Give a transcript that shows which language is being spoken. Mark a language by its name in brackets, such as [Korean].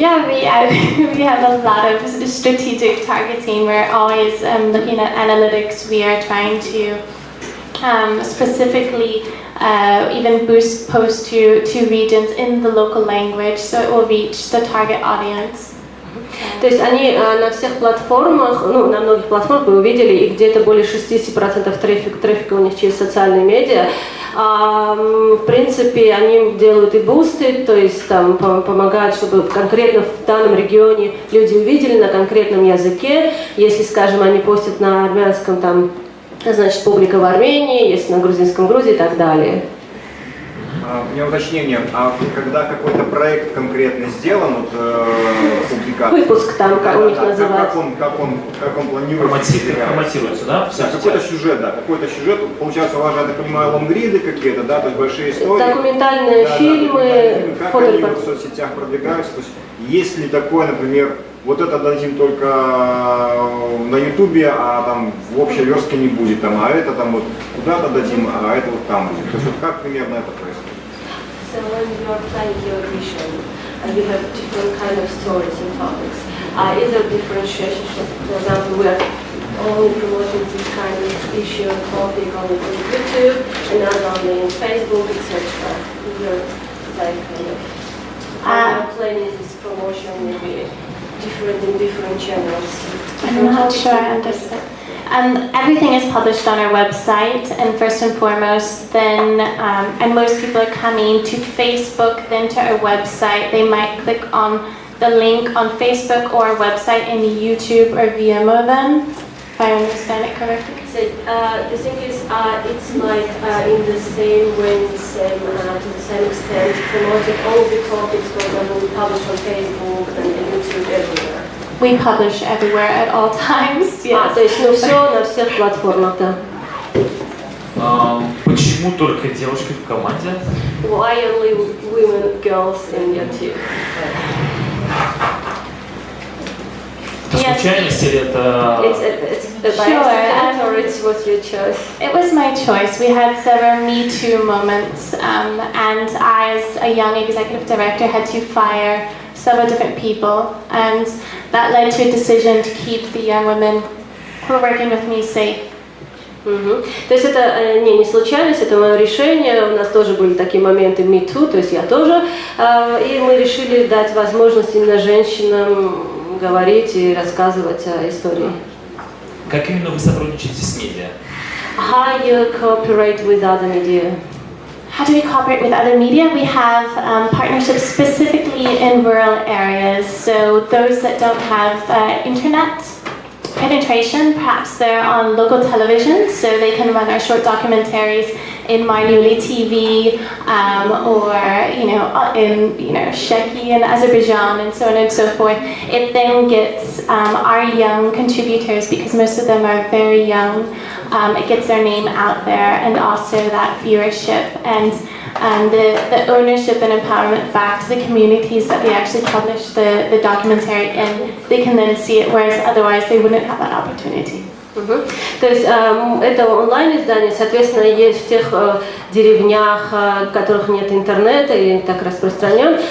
[English] Yeah, we have a lot of strategic targeting. We're always looking at analytics. We are trying to specifically even boost posts to regions in the local language, so it will reach the target audience. [Russian] То есть они на всех платформах, на многих платформах вы увидели, и где-то более 60% трафика у них через социальные медиа. В принципе, они делают и бусты, то есть там помогают, чтобы конкретно в данном регионе люди увидели на конкретном языке. Если, скажем, они постят на армянском, там, значит, публика в Армении, если на грузинском Грузии и так далее. У меня уточнение, а когда какой-то проект конкретно сделан, публикация? Выпуск там, как у них называется. Как он планируется? Форматируется, да? Какой-то сюжет, да, получается, у вас же, я так понимаю, лонгриды какие-то, да, то есть большие истории. Документальные фильмы, как они в соцсетях продвигаются, то есть есть ли такое, например, вот это дадим только на Ютубе, а там в общей верстке не будет, там, а это там вот куда-то дадим, а это вот там будет. То есть вот как примерно это происходит? [English] So when you are planning your vision, and you have different kind of stories and topics, is there differentiation? For example, we are only promoting this kind of issue or topic on YouTube, and not only in Facebook, etc. You're like kind of planning this promotion maybe different in different channels. I'm not sure I understand. Everything is published on our website, and first and foremost, then, and most people are coming to Facebook, then to our website. They might click on the link on Facebook or our website in YouTube or Vimeo then, if I understand it correctly. So, the thing is, it's like in the same way, to the same extent, promoting all the topics, for example, we publish on Facebook and YouTube everywhere. We publish everywhere at all times. Yes. [Russian] То есть, ну все на всех платформах, да. Почему только девушки в команде? [English] Why only women, girls in your team? [Russian] Это случайность или это... [English] It's by accident or it was your choice? It was my choice. We had several Me Too moments, and I, as a young executive director, had to fire several different people, and that led to a decision to keep the young women who were working with me safe. [Russian] То есть это не случайность, это мое решение. У нас тоже были такие моменты Me Too, то есть я тоже. И мы решили дать возможность именно женщинам говорить и рассказывать о истории. Как именно вы сотрудничаете с медиа? [English] How you cooperate with other media? How do we cooperate with other media? We have partnerships specifically in rural areas, so those that don't have internet penetration, perhaps they're on local television, so they can run our short documentaries in Marnuli TV, or in Sheki in Azerbaijan, and so on and so forth. It then gets our young contributors, because most of them are very young. It gets their name out there, and also that viewership and the ownership and empowerment back to the communities that we actually publish the documentary in. They can then see it, whereas otherwise they wouldn't have that opportunity. [Russian] То есть это онлайн-издание, соответственно, есть в тех деревнях, в которых нет интернета или не так распространен.